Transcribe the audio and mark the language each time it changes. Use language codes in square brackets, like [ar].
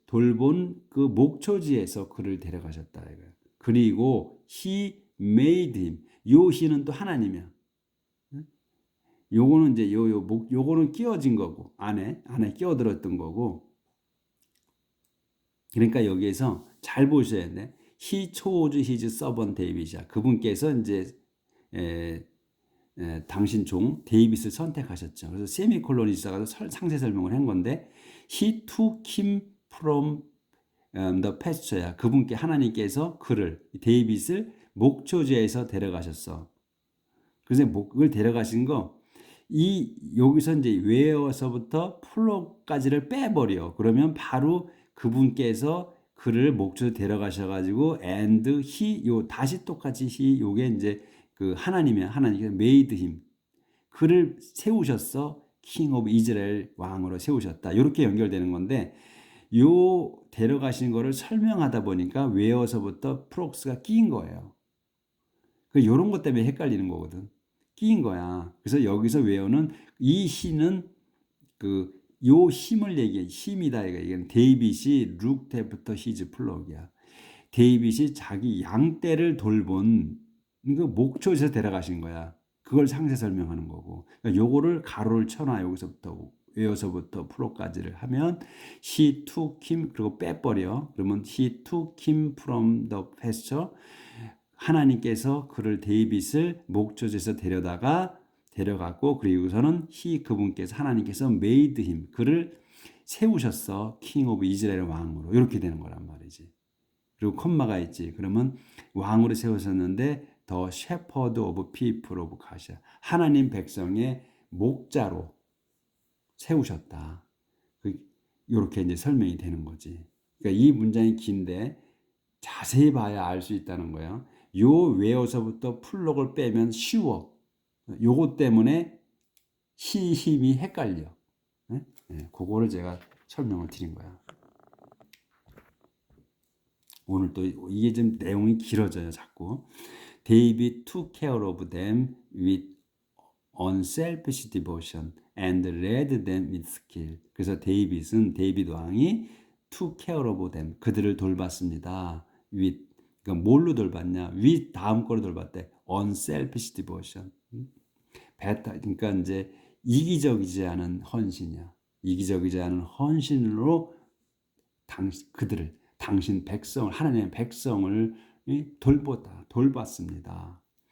[ko] 돌본 그 목초지에서 그를 데려가셨다 이거예요. [en] 그리고 he made him. [ko] 요 he는 또 하나님이야. 요거는 이제 요거는 끼워진 거고 안에 끼어들었던 거고. 그러니까 여기에서 잘 보셔야 돼. [en] He chose his servant David이야. [ko] 그분께서 이제 당신 종 데이빗을 선택하셨죠. 그래서 세미콜론이 있어서 상세 설명을 한 건데 [en] He took him from the pasture [ko] 야. 그분께 하나님께서 그를 데이빗을 목초지에서 데려가셨어. 그래서 그걸 데려가신 거 여기서 이제 웨어서부터 플로까지를 빼버려. 그러면 바로 그분께서 그를 목초에 데려가셔가지고 [en] and he [ko] 다시 똑같이 he 요게 이제 그 하나님이야. 하나님께서 [en] made him [ko] 그를 세우셨어. [en] king of Israel [ko] 왕으로 세우셨다. 이렇게 연결되는 건데 요 데려가신 거를 설명하다 보니까 웨어서부터 프록스가 끼인 거예요. 요런 것 때문에 헷갈리는 거거든. 끼인 거야. 그래서 여기서 웨어는 이 힘은 요 힘을 얘기해. 힘이다. [en] 이건 데이빗이 looked after his flock이야. [ko] 데이빗이 자기 양떼를 돌본 그 목초에서 데려가신 거야. 그걸 상세 설명하는 거고. 그러니까 요거를 가로를 쳐놔. 여기서부터 웨어서부터 프로까지를 하면 [en] he took him [ko] 그리고 빼버려. 그러면 [en] he took him from the pasture. [ko] 하나님께서 그를 데이빗을 목초지에서 데려갔고 그리고서는 그분께서 하나님께서 [en] made him [ko] 그를 세우셨어. [en] king of [ko] 이스라엘 왕으로. 이렇게 되는 거란 말이지. 그리고 콤마가 있지. 그러면 왕으로 세우셨는데 [en] the shepherd of people of God이야. [ko] 하나님 백성의 목자로 세우셨다. 이렇게 이제 설명이 되는 거지. 그러니까 이 문장이 긴데 자세히 봐야 알 수 있다는 거야. 요 외어서부터 풀록을 빼면 쉬워. 요거 때문에 힘이 헷갈려. 네? 네, 그거를 제가 설명을 드린 거야. 오늘 또 이게 좀 내용이 길어져요, 자꾸. [en] David took care of them with unselfish devotion and led them with skill. [ko] 그래서 데이빗 왕이 [en] took care of them [ko] 그들을 돌봤습니다. with 그러니까 뭘로 돌봤냐? with 다음 거로 돌봤대. [en] unselfish devotion. [ko] 그러니까 이제 이기적이지 않은 헌신이야. 이기적이지 않은 헌신으로 당신 백성을 하나님의 백성을 돌봤습니다.